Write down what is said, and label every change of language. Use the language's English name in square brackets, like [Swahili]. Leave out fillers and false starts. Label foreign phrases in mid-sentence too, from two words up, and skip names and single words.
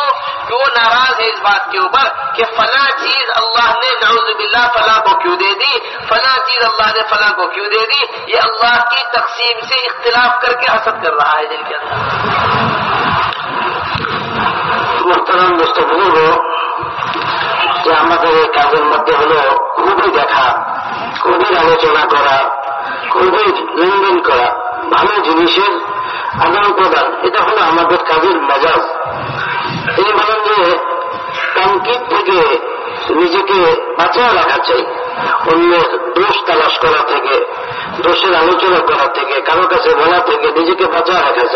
[Urdu] کہ وہ ناراض ہے اس بات کے اوپر کہ فلاں چیز اللہ نے نعوذ باللہ فلاں کو کیوں دے دی، فلاں چیز اللہ نے فلاں کو کیوں دے دی، یہ اللہ کی تقسیم سے اختلاف کر کے حسد کر رہا ہے دل کے اندر۔ محترم دوستو بزرگو، [Bangla] যে আমাদের এই কাজের মধ্যে হলো খুবই দেখা, খুবই আলোচনা করা, খুবই লেনদেন করা, ভালো জিনিসের আদান প্রদান, এটা হলো আমাদের কাজের মেজাজ। তিনি বলেন যে তানকিদ থেকে নিজেকে বাঁচিয়ে রাখা চাই, অন্যের দোষ তালাশ করা থেকে, দোষের আলোচনা করা থেকে, কারো কাছে বলা থেকে নিজেকে বাঁচিয়ে রাখা চাই।